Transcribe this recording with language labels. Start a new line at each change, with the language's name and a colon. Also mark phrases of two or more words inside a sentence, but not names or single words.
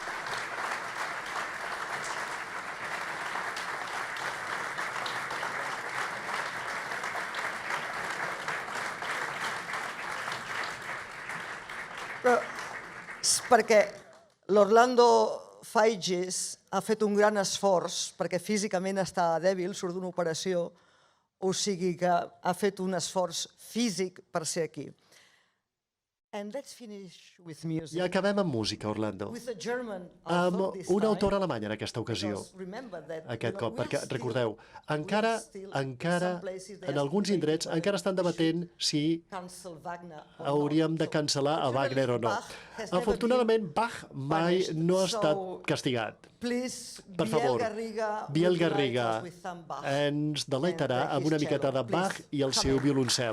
Catalan: Però és perquè l'Orlando Fages ha fet un gran esforç perquè físicament està dèbil, surt d'una operació, o sigui que ha fet un esforç físic per ser aquí.
English: And let's finish with music.
Catalan: I acabem amb música, Orlando,
English: With a German
Catalan: amb
English: author this
Catalan: un
English: time,
Catalan: autor alemany en aquesta ocasió,
English: because remember that,
Catalan: aquest cop,
English: we're
Catalan: perquè
English: still-
Catalan: recordeu,
English: we're
Catalan: encara,
English: still-
Catalan: en
English: some places they
Catalan: en
English: are
Catalan: alguns
English: still
Catalan: indrets,
English: debating
Catalan: encara estan debatent si
English: cancel Wagner or
Catalan: hauríem de
English: not.
Catalan: cancel·lar a
English: Fortunately,
Catalan: Wagner o no.
English: Bach has never
Catalan: Afortunadament, Bach mai
English: punished,
Catalan: no ha estat
English: so
Catalan: castigat.
English: Please,
Catalan: Per favor, Biel Garriga ens deleitarà amb una miqueta de Bach i el seu violoncel.